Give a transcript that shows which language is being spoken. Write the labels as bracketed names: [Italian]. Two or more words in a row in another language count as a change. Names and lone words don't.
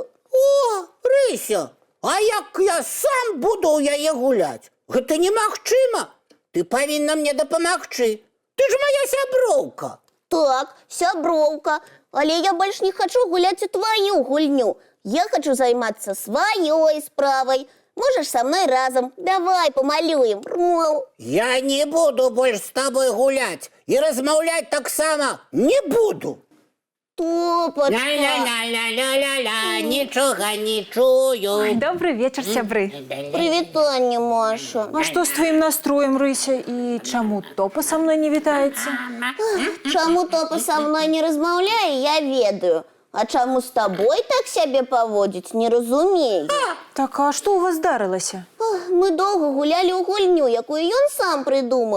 [Belarusian] О, Рыся, а як я сам буду ў яе гуляць? Гэта немагчыма. Ты павінна мне дапамагчы. Ты ж моя сяброўка. Так, сяброўка, але я больш не хочу гуляць у твою гульню. Я хочу займацца сваёй справай. [Russian] Можешь со мной разом. Давай помалюем. Я не буду больше с тобой гулять. [Belarusian] И размаўляць таксама не буду. Топочка. Ля-ля-ля-ля-ля-ля, нічога не чую. [Russian] Добрый вечер, сябры. [Belarusian] Привітання, Маша. [Russian] А что с твоим настроем, Рыся? [Belarusian] И чаму Топа [Russian] со мной [Belarusian] не вітаецца? Чаму Топа [Russian] со мной [Belarusian] не размаўляе, я ведаю. А чаму з табой так сябе паводзіць, не разумею. Так, а [Russian] что у вас [Belarusian] здарылася? Мы доўга гулялі ў гульню, якую ён сам прыдумаў.